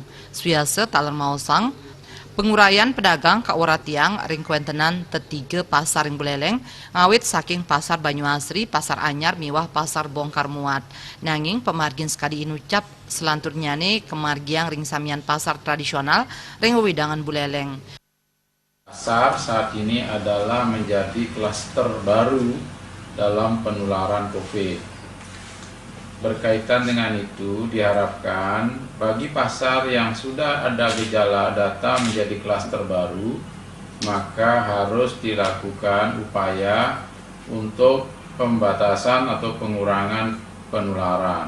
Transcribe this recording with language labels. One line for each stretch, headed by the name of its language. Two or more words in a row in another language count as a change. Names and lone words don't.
Balinese: Swiase taler maosang penguraian pedagang kauratiang ring kuentenan tetiga pasar ring Buleleng ngawit saking pasar Banyuasri, pasar Anyar miwah pasar Bongkar Muat. Nanging pemargin sekadi inucap selanturnya nih kemargiang ring samian pasar tradisional ring widangan Buleleng.
Indonesian: Pasar saat ini adalah menjadi klaster baru dalam penularan COVID. Berkaitan dengan itu, diharapkan bagi pasar yang sudah ada gejala data menjadi klaster baru, maka harus dilakukan upaya untuk pembatasan atau pengurangan penularan.